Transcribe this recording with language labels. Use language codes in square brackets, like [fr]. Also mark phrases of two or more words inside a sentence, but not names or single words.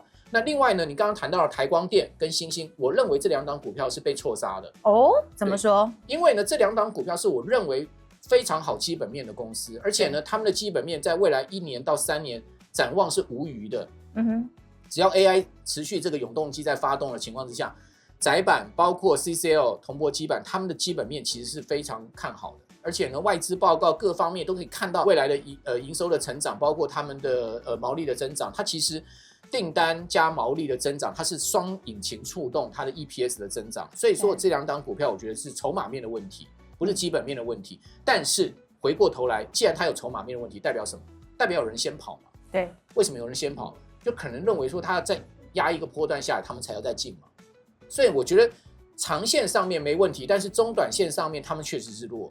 [zh] 那另外呢，你剛剛談到了台光電跟欣興，我認為這2檔股票是被錯殺的哦。怎麼說？因為呢，這2檔股票是我認為非常好基本面的公司，而且呢，他們的基本面在未來1年到3年展望是無虞的。只要 AI 持續這個永動機在發動的情況之下，載板包括 CCL 銅箔基板，他們的基本面其實是非常看好的。而且呢，外資報告各方面都可以看到未來的營收的成長，包括他們的毛利的增長，它其實訂單加毛利的增長，它是雙引擎觸動它的 EPS 的增長。所以說這2檔股票，我覺得是籌碼面的問題，不是基本面的問題。但是回過頭來，既然它有籌碼面的問題，代表什麼？代表有人先跑嘛？对，為什麼有人先跑？就可能認為說他在壓一個波段下來，他們才要再進嘛。所以我覺得長線上面沒問題，但是中短線上面他們確實是弱。